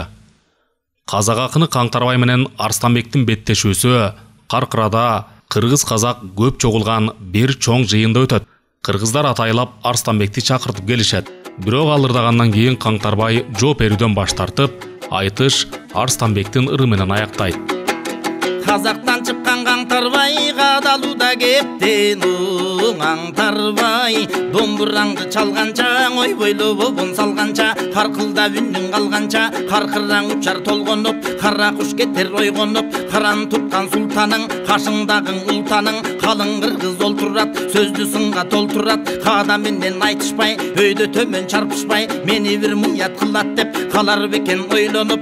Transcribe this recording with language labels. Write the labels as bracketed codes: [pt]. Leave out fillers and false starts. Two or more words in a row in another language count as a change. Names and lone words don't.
[ky] Казак акыны Каңтарбай менен Арстанбектин беттешүүсү Каркырада кыргыз казак көп чогулган бир чоң жыйында өтөт. Кыргыздар атайлап Арстанбекти чакыртып келишет. Бирок ал ырдагандан кийин Каңтарбай жооп берүүдөн баш тартып, айтыш Арстанбектин ыры менен аяктайт. Казактан чыккан Каңтарбай, кадалууда кептен Аңтарбай. Домбураңды чалганча, ойбойло бобун салганча, каркылдап үнүң калганча, каркыраң учар толгонуп, кара куш кетер ойгонуп. Каран туткан султаның, кашыңдагың ултаның, калың кыргыз олтурат, сөздү сынга толтурат. Каада менен айтышпай, өйдө төмөн чарпышпай, мени бир муят кылат деп калар бекен ойлонуп.